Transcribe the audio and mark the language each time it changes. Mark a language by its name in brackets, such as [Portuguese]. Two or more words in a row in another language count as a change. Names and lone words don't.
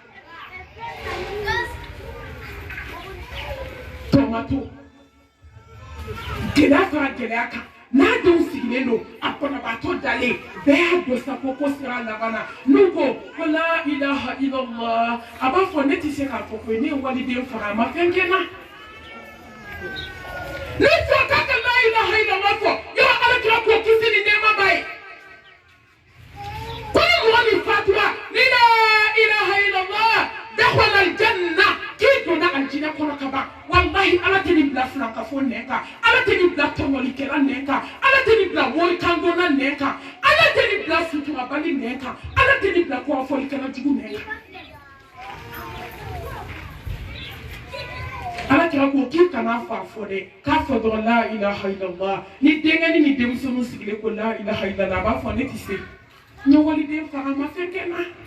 [Bambara] tomato gɛlɛya fara gɛlɛya kan n'a denw sigilen don a banabaatɔ dalen bɛɛ y'a dɔn sa ko sera laban na n'u ko [Arabic] لا إله إلا الله [Bambara] a b'a fɔ ne tɛ se k'a fɔ ko ne ye waliden faga a ma fɛn kɛ n na ne fɔ k'a ka [Arabic] لا إله إلا الله [Bambara] fɔ yɔrɔ alakira k'o kisi ni nɛɛma b'a ye ko ni mɔgɔ min fatura ni [Arabic] لا إله إلا الله دخل الجنة [Bambara] k'i donna aljinɛ kɔnɔ ka ban wallahi ala tɛ nin bila filankafo nɛn kan ala tɛ nin bila tɔɲɔlikɛla nɛn kan ala tɛ nin bila morikandonna nɛn kan ala tɛ nin bila suturabali nɛn kan ala tɛ nin bila kɔrɔfɔlikɛla jugu nɛn kan ala kɛra ko k'i kana fa fɔ dɛ k'a fɔ dɔrɔn [Arabic] لا إله إلا الله [Bambara] ni denkɛni ni denmisɛnninw sigilen ko [Arabic] لا إله إلا الله [Bambara] a b'a fɔ ne tɛ se n ye waliden faga a ma fɛn kɛ n na